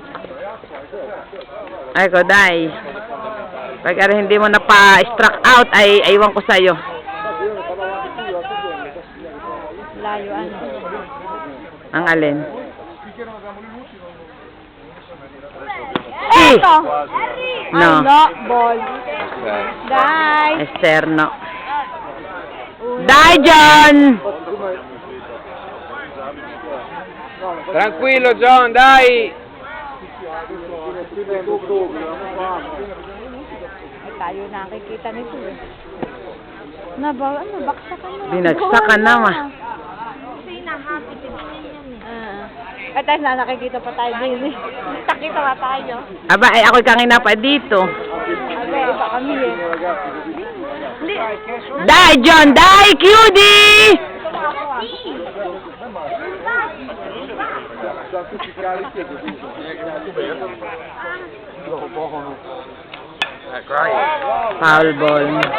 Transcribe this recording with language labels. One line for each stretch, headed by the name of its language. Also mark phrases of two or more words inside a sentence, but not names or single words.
Italian: Ecco, die.
Filipino: Pagka hindi mo na pa-struck out, ay iwan ko sa'yo. Layuan. Ang alin? Eto! No. Ay, no, ball.
Italian: Dai. Esterno. Die, John! Tranquillo John, dai!
Filipino: Ay, tayo nakikita nito eh. Baksakan mo. Binagsakan naman. At tayo na nakikita pa tayo din eh. Nakita pa tayo. Aba, ay ako'y kangina pa dito. Aba, iba kami eh.
Italian: Die, John! Die, Cutie! Sono tutti carichi e così.
English: Foul ball.